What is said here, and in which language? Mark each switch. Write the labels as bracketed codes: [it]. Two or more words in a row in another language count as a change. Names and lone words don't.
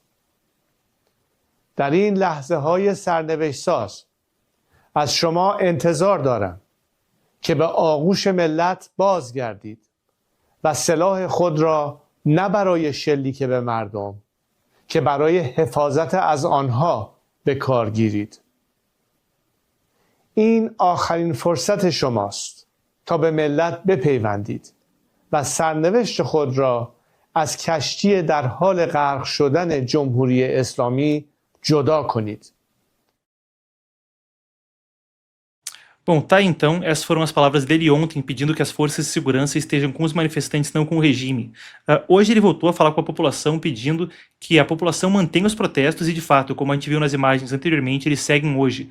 [fa] در این لحظه های سرنوشت ساز از شما انتظار دارم که به آغوش ملت بازگردید و سلاح خود را نه برای شلیک به مردم که برای حفاظت از آنها به کار گیرید. این آخرین فرصت شماست تا به ملت بپیوندید و سرنوشت خود را از کشتی در حال غرق شدن جمهوری اسلامی جدا کنید. [pt] Bom, tá então, essas foram as palavras dele ontem, pedindo que as forças de segurança estejam com os manifestantes, não com o regime. Hoje ele voltou a falar com a população, pedindo que a população mantenha os protestos e, de fato, como a gente viu nas imagens anteriormente, eles seguem hoje.